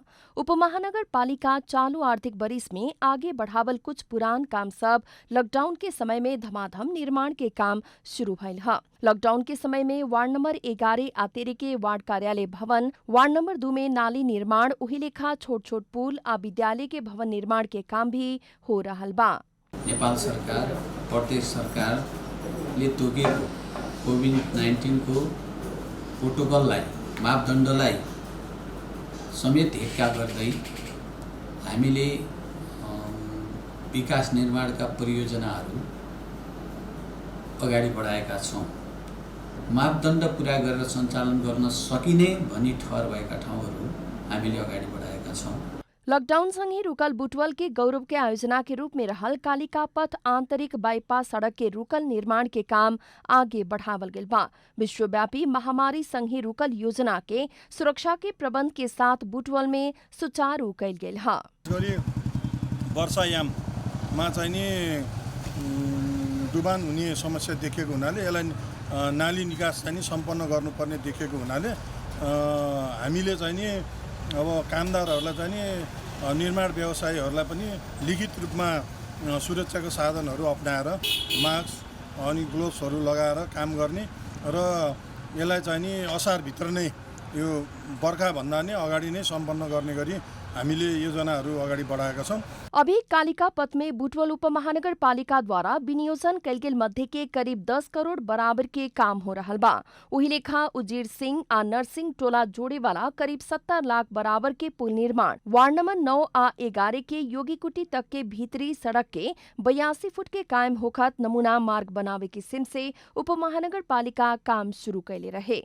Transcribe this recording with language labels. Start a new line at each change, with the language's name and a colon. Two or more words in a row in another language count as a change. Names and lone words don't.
Bhojpuri: उपमहानगर पालिका चालू आर्थिक बरिस में आगे बढ़ावल कुछ पुरान काम सब लॉकडाउन के समय में धमाधम निर्माण के काम शुरू भइल ह। लॉकडाउन के समय में वार्ड नंबर 11 आ 13 के वार्ड कार्यालय भवन, वार्ड नंबर 2 में नाली निर्माण, उही लेखा छोट छोट पुल आ विद्यालय के भवन निर्माण के काम भी हो रहल बा।
Nepali: नेपाल सरकार, प्रदेश सरकारले तोकेको कोभिड-19 को प्रोटोकललाई, मापदण्डलाई समेत हेक्का गर्दै हामीले विकास निर्माणका परियोजनाहरू अगाडि बढाएका छौँ। मापदण्ड पुरा गरेर सञ्चालन गर्न सकिने भनी ठहर भएका ठाउँहरू हामीले अगाडि बढाएका छौँ।
Bhojpuri: लॉकडाउन सँगै रुकल बुटवल के गौरव के आयोजना के रूप में रहल कालिका पथ आंतरिक बाईपास सड़क के रुकल निर्माण के काम आगे बढ़ावल गेल बा। विश्वव्यापी महामारी सँगै रुकल योजना के सुरक्षा के प्रबंध के साथ बुटवल में सुचारू कैल गेल ह।
Nepali: वर्षायाममा चाहिँ नि डुबान हुने समस्या देखिएको हुनाले यसलाई नाली निकास चाहिँ नि सम्पन्न गर्नुपर्ने देखिएको हुनाले हामीले चाहिँ नि अब कामदारहरूलाई चाहिँ नि निर्माण व्यवसायीहरूलाई पनि लिखित रूपमा सुरक्षाको साधनहरू अपनाएर मास्क अनि ग्लोभ्सहरू लगाएर काम गर्ने र यसलाई चाहिँ नि असारभित्र नै यो बर्खाभन्दा नै अगाडि नै सम्पन्न गर्ने गरी हामीले योजनाहरू अगाडि बढाएका छौँ।
Bhojpuri: अभी कालिका पथ में बुटवल उपमहानगर पालिका द्वारा विनियोजन कैल गेल मध्य के करीब 10 करोड़ बराबर के काम हो रहल बा। वही लेखा उजीर सिंह आ नरसिंह टोला जोड़े वाला करीब 70 लाख बराबर के पुल निर्माण, वार्ड नंबर 9 आ 11 के योगीकुटी तक के भीतरी सड़क के 82 फुट के कायम होखत नमूना मार्ग बनावे किस्म से उपमहानगर पालिका काम शुरू कैले रहे।